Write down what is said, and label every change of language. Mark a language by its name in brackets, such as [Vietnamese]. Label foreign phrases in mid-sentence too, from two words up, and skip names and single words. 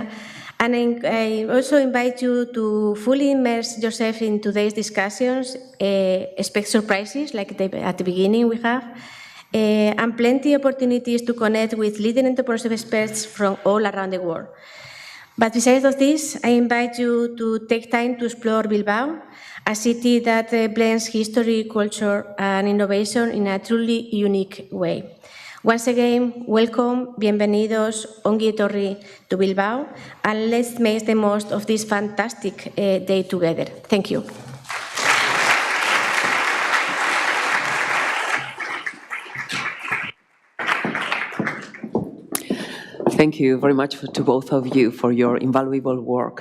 [English] And I also invite you to fully immerse yourself in today's discussions, expect surprises like at the beginning we have, and plenty of opportunities to connect with leading entrepreneurship experts from all around the world. But besides of this, I invite you to take time to explore Bilbao, a city that blends history, culture, and innovation in a truly unique way. Once again, welcome, [Spanish] bienvenidos, [Basque] ongi etorri [English] to Bilbao, and let's make the most of this fantastic day together. Thank you. Thank you very much to both of you for your invaluable work.